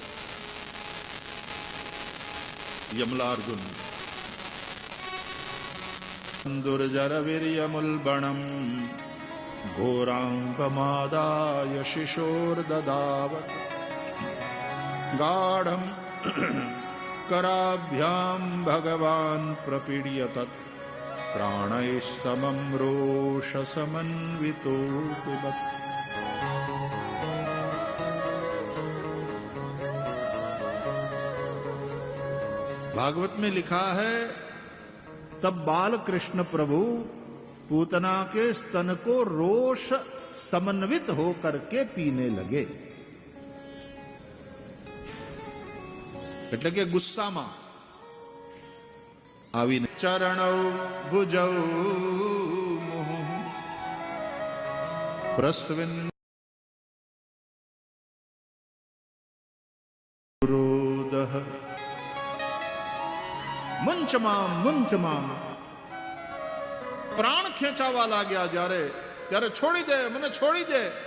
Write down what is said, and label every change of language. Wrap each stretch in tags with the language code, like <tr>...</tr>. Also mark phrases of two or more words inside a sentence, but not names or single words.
<sa>યમલાર્જુન દુર્જર વીર્યમુલ્બણમ ઘોરાંકમાદાય શિશોર દદાવત ગાઢમ कराभ्याम भगवान प्रपीड्य तत् प्राणैः समं रोष समन्वितो पिबत.</sa> <hi>भागवत में लिखा है, तब बाल कृष्ण प्रभु पूतना के स्तन को</hi> <sa>रोष समन्वित</sa> <hi>होकर के पीने लगे.</hi> <gu>એટલે કે ગુસ્સામાં આવીને</gu> <sa>ચરણૌ ભુજૌ પ્રસ્વિન ક્રોધઃ</sa> <gu>મુંચમાં પ્રાણ ખેંચાવા લાગ્યા ત્યારે છોડી દે, મને છોડી દે.</gu>